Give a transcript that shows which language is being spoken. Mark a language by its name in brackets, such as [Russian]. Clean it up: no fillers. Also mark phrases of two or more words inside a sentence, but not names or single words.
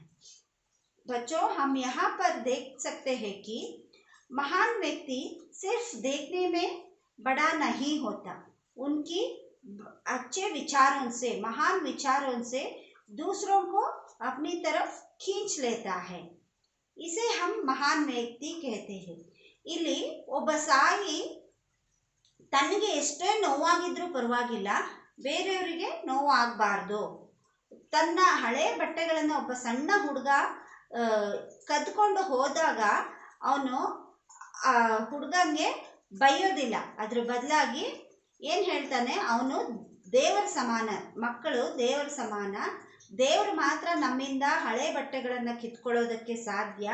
[Hindi] बच्चों, हम यहाँ पर देख सकते हैं कि महान व्यक्ति सिर्फ देखने में बड़ा नहीं होता, उनकी अच्छे विचारों से, महान विचारों से दूसरों को अपनी तरफ खींच लेता है। इसे हम महान व्यक्ति कहते हैं। [Kannada] ಇಲ್ಲಿ ಒಬ್ಬ ಸಾಯಿ ತನಗೆ ಎಷ್ಟೇ ನೋವಾಗಿದ್ರೂ ಪರವಾಗಿಲ್ಲ, ಬೇರೆಯವರಿಗೆ ನೋವು ಆಗಬಾರ್ದು. ತನ್ನ ಹಳೆ ಬಟ್ಟೆಗಳನ್ನು ಒಬ್ಬ ಸಣ್ಣ ಹುಡುಗ ಕದ್ಕೊಂಡು ಹೋದಾಗ ಅವನು ಆ ಹುಡುಗಂಗೆ ಬೈಯೋದಿಲ್ಲ, ಅದ್ರ ಬದಲಾಗಿ ಏನು ಹೇಳ್ತಾನೆ, ಅವನು ದೇವರ ಸಮಾನ, ಮಕ್ಕಳು ದೇವರ ಸಮಾನ, ದೇವರು ಮಾತ್ರ ನಮ್ಮಿಂದ ಹಳೆ ಬಟ್ಟೆಗಳನ್ನು ಕಿತ್ಕೊಳ್ಳೋದಕ್ಕೆ ಸಾಧ್ಯ.